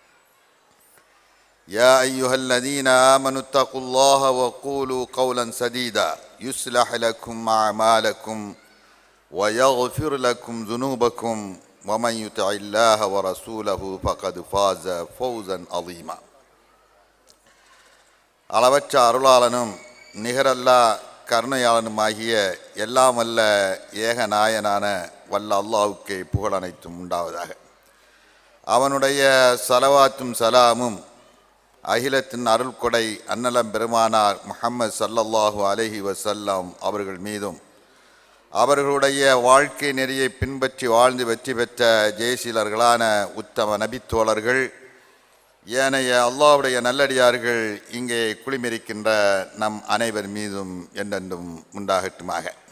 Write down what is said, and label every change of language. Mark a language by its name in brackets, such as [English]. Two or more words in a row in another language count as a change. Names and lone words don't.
[Arabic] يا أيها الذين آمنوا اتقوا الله وقولوا قولا سديدا يصلح لكم أعمالكم ويغفر لكم ذنوبكم ومن يطع الله ورسوله فقد فاز فوزا عظيما. [Tamil] அளவற்ற அருளாளனும் நிகரல்லா கருணையாளனுமாகிய எல்லாம் வல்ல ஏக நாயனான வல்ல அல்லாஹ்வுக்கே புகழ் அனைத்தும் உண்டாவதாக. அவனுடைய சலவாத்தும் சலாமும் அகிலத்தின் அருள் கொடை அன்னலம் பெருமானார் முஹம்மது [Arabic] صلى الله عليه وسلم [Tamil] அவர்கள் மீதும் அவர்களுடைய வாழ்க்கை நெறியை பின்பற்றி வாழ்ந்து வெற்றி பெற்ற ஜெயசீலர்களான உத்தம நபித்தோழர்கள் ஏனைய அல்லாஹ்வுடைய நல்லடியார்கள் இங்கே குளிமிருக்கின்ற நம் அனைவர் மீதும் என்றென்றும் உண்டாகட்டுமாக.